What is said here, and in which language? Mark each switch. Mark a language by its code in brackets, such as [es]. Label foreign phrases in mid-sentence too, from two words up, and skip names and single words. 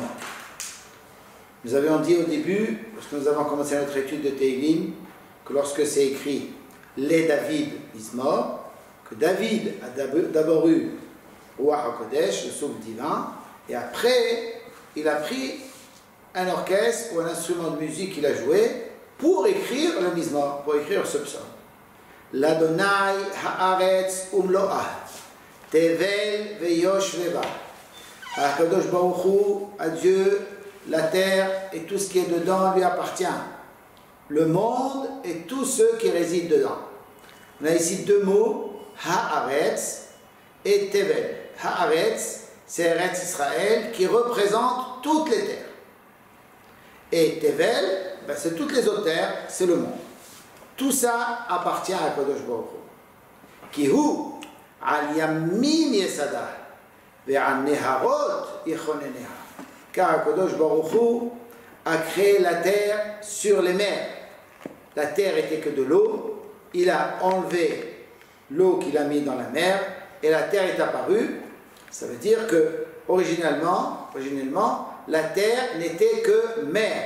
[fr] Nous avions dit au début, lorsque nous avons commencé notre étude de Teilim, que lorsque c'est écrit [he] לדוד מזמור, [fr] que David a d'abord eu [he] רוח הקודש, [fr] le souffle divin, et après il a pris un orchestre ou un instrument de musique qu'il a joué pour écrire le Mizmor, pour écrire ce psaume. [he] לה' הארץ ומלואה, תבל ויושבי בה. הקדוש ברוך הוא, [fr] à Dieu, la terre et tout ce qui est dedans lui appartient. Le monde et tous ceux qui résident dedans. On a ici deux mots, haaretz et tevel. Haaretz, c'est Eretz Israël qui représente toutes les terres. Et tevel, c'est toutes les autres terres, c'est le monde. Tout ça appartient à [he] קדוש ברוך הוא. כי הוא על ימים יסדה ועל נהרות יכוננה. [fr] Car [he] קדוש ברוך הוא [fr] a créé la terre sur les mers. La terre était que de l'eau. Il a enlevé l'eau qu'il a mis dans la mer et la terre est apparue. Ça veut dire que originellement, la terre n'était que mer.